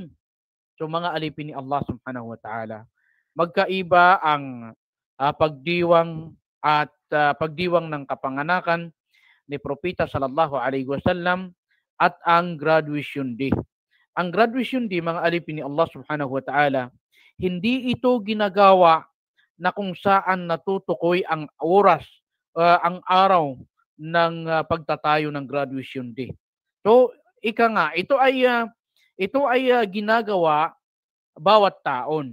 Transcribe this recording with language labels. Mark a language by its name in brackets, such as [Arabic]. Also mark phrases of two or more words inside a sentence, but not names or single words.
[Filipino] So mga alipin ni Allah [Arabic] سبحانه وتعالى, [Filipino] magkaiba ang pagdiwang at pagdiwang ng kapanganakan ni Propeta [Arabic] صلى الله عليه وسلم [Filipino] at ang [English] graduation day. [Filipino] Ang [English] graduation day, [Filipino] mga alipin ni Allah [Arabic] سبحانه وتعالى, [Filipino] hindi ito ginagawa na kung saan natutukoy ang oras, ang araw ng pagtatayo ng [English] graduation day. [Filipino] So, ito ay ginagawa bawat taon.